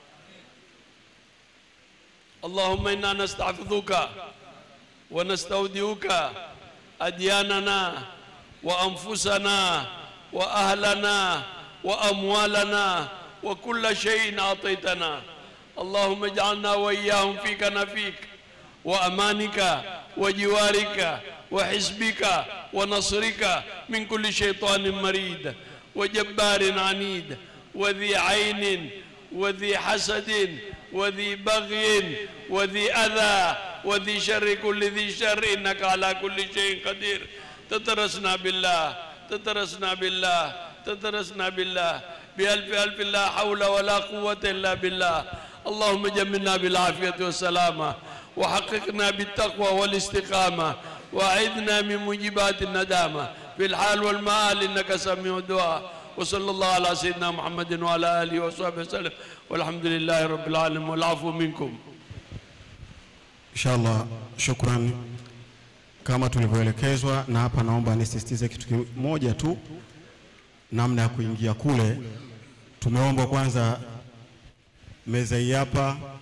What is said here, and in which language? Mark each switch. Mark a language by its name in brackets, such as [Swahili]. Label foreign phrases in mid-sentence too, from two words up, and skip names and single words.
[Arabic] اللهم إنا نستحفظك ونستودعك أدياننا وأنفسنا وأهلنا وأموالنا وكل شيء أعطيتنا. اللهم اجعلنا وإياهم في كنفك وأمانك وجوارك وحزبك ونصرك من كل شيطان مريد وجبار عنيد وذي عين وذي حسد وذي بغي وذي أذى وذي شر كل ذي شر إنك على كل شيء قدير. تترسنا بالله تترسنا بالله تترسنا بالله بألف لا حول ولا قوة إلا بالله. اللهم جملنا بالعافية والسلامة وحققنا بالتقوى والاستقامة وأعذنا من موجبات الندامة في الحال والمآل إنك سميع الدعاء. وصلى الله على سيدنا محمد وعلى آله وصحبه وسلم والحمد لله رب العالمين والعفو منكم إن شاء الله. شكرا. [Swahili] Kama tulivyoelekezwa, na hapa naomba nisisitize kitu kimoja tu, namna ya kuingia kule. Tumeomba kwanza meza hii hapa